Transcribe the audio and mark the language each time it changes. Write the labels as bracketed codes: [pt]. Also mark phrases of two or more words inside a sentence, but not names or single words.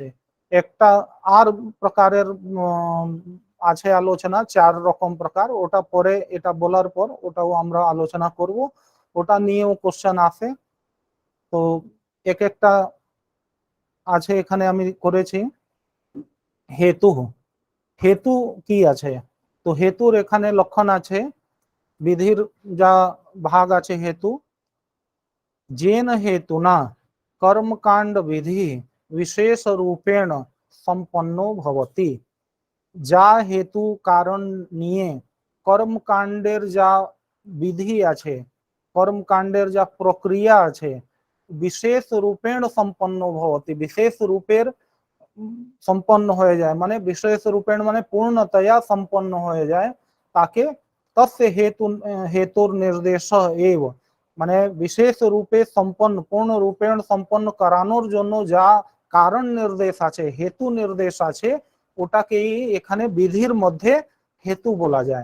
[bn] একটা আর প্রকারের আছে আলোচনা, 4 রকম প্রকার, ওটা পরে, এটা বলার পর ওটাও আমরা আলোচনা করব, ওটা নিয়েও কোশ্চেন আসে। তো এক একটা আছে, এখানে আমি করেছি হেতু। হেতু কি আছে, তো হেতুর এখানে লক্ষণ আছে, বিধির যা ভাগ আছে হেতু, [sa] जेन हेतुना कर्मकांड विधि विशेष रूपेण संपन्नो भवति। [bn] যা হেতু কারণ নিয়ে কর্মকাণ্ডের যা বিধি আছে, কর্মকাণ্ডের যা প্রক্রিয়া আছে, [sa] বিশেষ রূপেণ সম্পন্ন ভবতি, [bn] বিশেষ রূপের সম্পন্ন হয়ে যায়, মানে [sa] বিশেষ রূপেণ [bn] মানে পূর্ণতয়া সম্পন্ন হয়ে যায়, তাকে তস্য হেতু হেতুর নির্দেশ এব, মানে বিশেষ রূপে সম্পন্ন, [sa] পূর্ণ রূপেণ [bn] সম্পন্ন করানোর জন্য যা কারণ নির্দেশ আছে, হেতু নির্দেশ আছে, ওটাকেই এখানে বিধির মধ্যে হেতু বলা যায়।